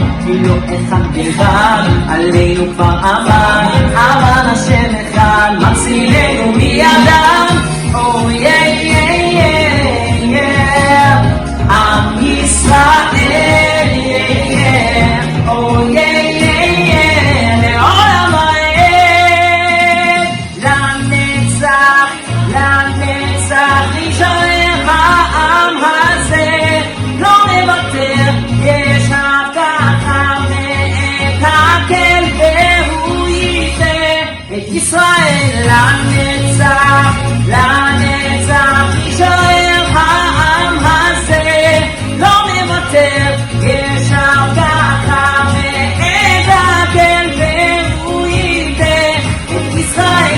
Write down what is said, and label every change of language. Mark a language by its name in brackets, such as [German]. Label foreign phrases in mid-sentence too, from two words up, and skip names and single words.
[Hebrew] אפילו אחד בלבד, עלינו כבר עמד, אבל השם אחד מצילנו מידם. [English] Oh yeah, yeah, yeah, yeah. [Hebrew] עם ישראל, [English] yeah, yeah. Oh yeah, yeah, yeah. [Hebrew] לעולם העד, לנצח, לנצח נשאר העם הזה, לא נוותר, יש הבטחה מאת הקל והוא ייתן את ישראל לנצח, לנצח נשאר העם הזה, לא נוותר, יש הבטחה מאת הקל והוא ייתן את ישראל.